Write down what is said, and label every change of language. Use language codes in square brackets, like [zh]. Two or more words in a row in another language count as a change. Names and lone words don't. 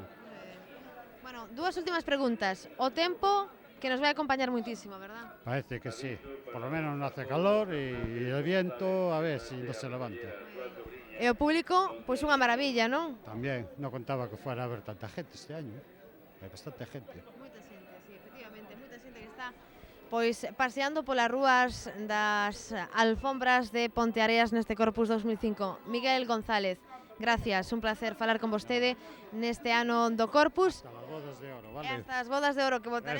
[gl] Bueno, dúas últimas preguntas. O tempo que nos vai acompañar muitísimo, verdad? [es] Parece que sí, por lo menos no hace calor y el viento a ver si no se levanta. [gl] E o público, pois unha maravilla, non? [es] También no contaba que fuera a haber tanta gente este año, hay bastante gente. [gl] Moita xente, sí, efectivamente, moita xente que está pois paseando polas rúas das alfombras de Ponteareas neste Corpus 2005. Miguel González, gracias, un placer falar con vostede neste ano do Corpus. [es] Hasta las bodas de oro, [gl] E vale. hasta as bodas de oro que votaremos.